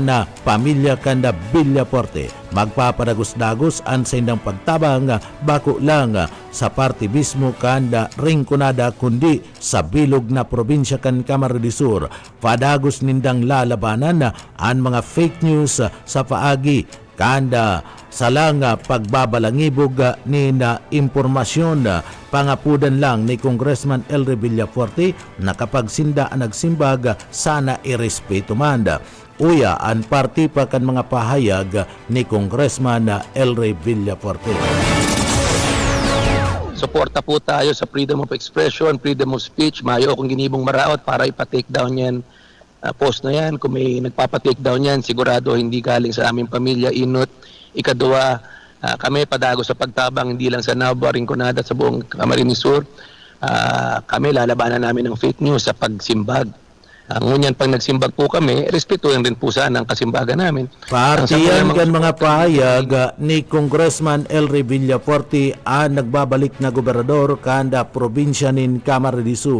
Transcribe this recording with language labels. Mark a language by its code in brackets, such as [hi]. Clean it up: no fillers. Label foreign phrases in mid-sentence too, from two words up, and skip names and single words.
[bik] na pamilya kan na Villafuerte magpapadagos-dagos an sa indang pagtabang bako lang sa parte mismo kan na ringkunada kundi sa bilog na probinsya kan Camarines Sur padagos nindang lalabanan ang mga fake news sa paagi kanda salang pagbabalangibog ni na impormasyon pangapudan lang ni Congressman Elry Villafuerte na kapag nagsimbag sana irespeto man. Uya ang parti pa kan mga pahayag ni Congressman Elry Villafuerte. [tl] Suporta po tayo sa [en] freedom of expression, freedom of speech. [tl] Mayo akong ginibong maraot para ipa-take down yan. Post na yan, kung may nagpapa-take down yan, sigurado hindi galing sa aming pamilya, inot. Ikadua, kami padago sa pagtabang, hindi lang sa Nava, Rinconada, sa buong Camarines Sur. Kami lalabanan namin ng fake news sa pagsimbag. Ngunyan, pag nagsimbag po kami, respetuhin rin po sana ang kasimbagan namin. [bik] Partiyan kan mga pahayag ni Congressman Elry Villafuerte ang nagbabalik na gobernador kanda probinsya nin Camarines Sur.